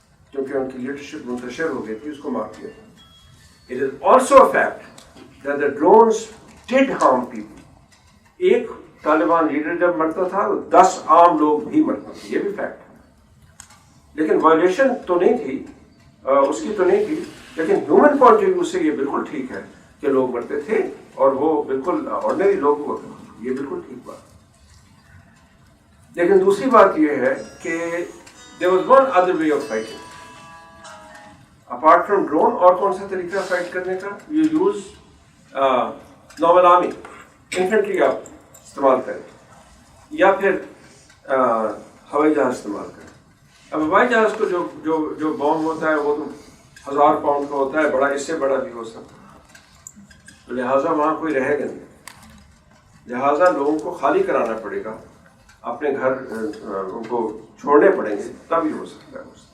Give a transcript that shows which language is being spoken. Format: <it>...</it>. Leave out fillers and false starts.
<ur>کیونکہ ان کی لیڈرشپ منتشر ہو گئی تھی, اس کو مار دیا.</ur> <en>It is also a fact that the drones did harm people.</en> <ur>ایک طالبان لیڈر جب مرتا تھا تو 10 عام لوگ بھی مرتے تھے, یہ بھی فیکٹ ہے. لیکن وائلیشن تو نہیں تھی, اس کی تو نہیں تھی, لیکن ہیومن پوائنٹ آف ویو سے یہ بالکل ٹھیک ہے کہ لوگ مرتے تھے, اور وہ بالکل آرڈنری لوگ ہوتے تھے, یہ بالکل ٹھیک بات. لیکن دوسری بات یہ ہے کہ</ur> <en>there was one other way of fighting.</en> <ur>اب</ur> <en>apart from drone</en> <ur>اور کون سا طریقہ فائٹ کرنے کا؟</ur> <en>you use normal army infantry</en> <ur>آپ استعمال کریں یا پھر ہوائی جہاز استعمال کریں. اب ہوائی جہاز کو جو بام ہوتا ہے وہ تو 1000 پاؤنڈ کا ہوتا ہے, بڑا اس سے بڑا بھی ہو سکتا ہے, تو لہٰذا وہاں کوئی رہے گا نہیں, لہٰذا لوگوں کو خالی کرانا پڑے گا, اپنے گھر ان کو چھوڑنے پڑیں گے تب ہی ہو سکتا ہے.</ur>